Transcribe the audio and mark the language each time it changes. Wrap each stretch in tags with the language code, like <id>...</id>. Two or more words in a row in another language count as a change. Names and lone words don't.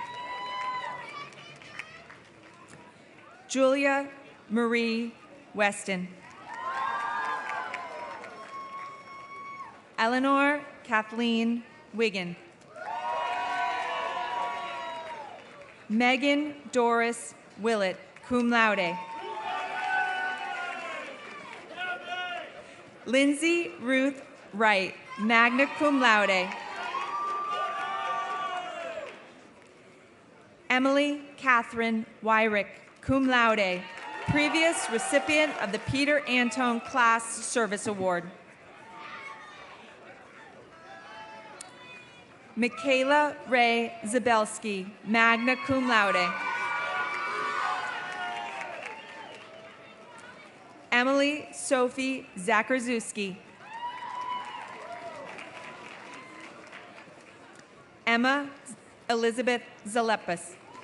<en>Julia Marie Weston. Eleanor Kathleen Wiggin. Megan Doris Willett,</en> <la>cum laude.</la> <en>Lindsay Ruth Wright,</en> <la>magna cum laude.</la> <en>Emily Catherine Wyrick,</en> <la>cum laude,</la> <en>previous recipient of the Peter Antone Class Service Award. Michaela Ray Zabelski,</en> <la>magna cum laude.</la> <en>Emily Sophie Zakarzuski. Emma Elizabeth Zalepas.</en>